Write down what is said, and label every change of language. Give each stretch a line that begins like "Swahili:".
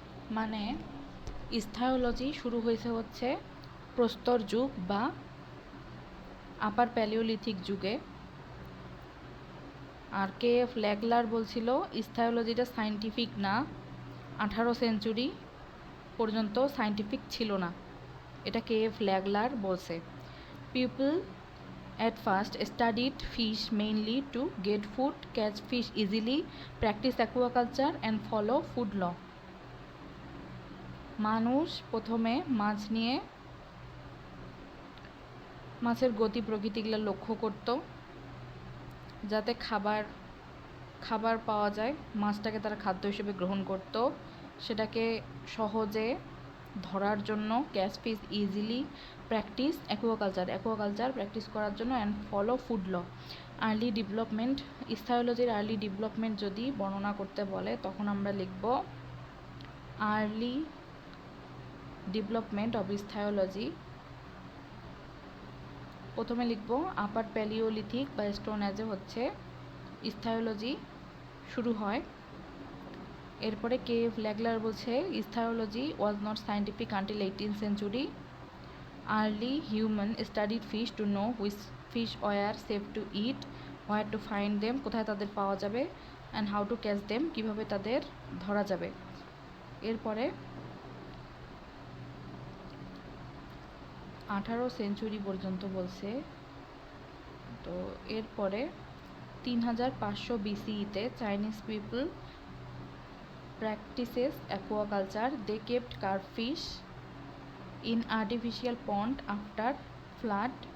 Bangla: মানে ইস্থিওলজি শুরু হচ্ছে প্রস্তর যুগ বা আপার প্যালিওলিথিক যুগে, আর কে.এফ ল্যাগলার বলছিল ইস্থিওলজিটা সায়েন্টিফিক না, 18 সেঞ্চুরি পর্যন্ত সায়েন্টিফিক ছিল না। এটা কে.এফ ল্যাগলার বলছে।
English: People at first studied fish mainly to get food, catch fish easily, practice aquaculture and follow food law.
Bangla: মানুষ প্রথমে মাছ নিয়ে মাছের গতি প্রকৃতিগুলো লক্ষ্য করত, যাতে খাবার পাওয়া যায়, মাছটাকে তারা খাদ্য হিসেবে গ্রহণ করত, সেটাকে সহজে ধরার জন্য
English: catch fish easily,
Bangla: practice aquaculture practice করার জন্য
English: And follow food law.
Bangla: Early development. ইস্থিওলজির early development যদি বর্ণনা করতে বলে তখন আমরা লিখব আর্লি ডেভেলপমেন্ট অফ ইস্থিওলজি প্রথমে লিখব আপার প্যালিওলিথিক বা স্টোন এজে হচ্ছে ইস্থিওলজি শুরু হয়। এরপরে কেভ ল্যাগলার বলছে
English: Ichthyology was not scientific until 18th century. Early human studied fish to know which fish were safe to eat, where to find them,
Bangla: কোথায় তাদের পাওয়া যাবে,
English: and how to catch them,
Bangla: কিভাবে তাদের ধরা যাবে। এরপরে 18 সেঞ্চুরি পর্যন্ত বলছে। তো এরপরে
English: 3500 BCE-তে Chinese people practices aquaculture. They kept carp fish in artificial pond after flood.